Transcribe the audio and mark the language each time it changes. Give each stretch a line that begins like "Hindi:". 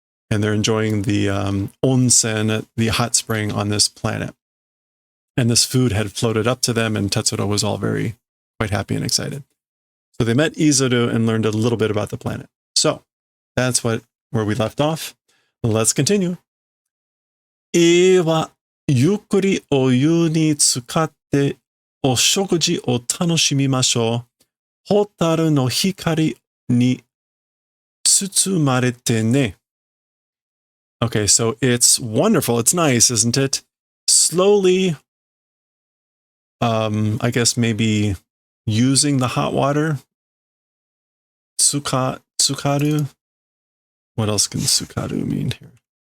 English: And they're enjoying the onsen, the hot spring on this planet. And this food had floated up to them, and Tetsuro was all quite happy and excited. So they met Izeru and learned a little bit about the planet. So that's where we left off. Let's continue.
Japanese: はゆっくりお湯に浸かってお食事を楽しみましょう。ホタルの光に包まれてね。
English: Okay, so it's wonderful. It's nice, isn't it? Slowly, I guess maybe using the hot water. Tsukaru. What else can tsukaru mean here?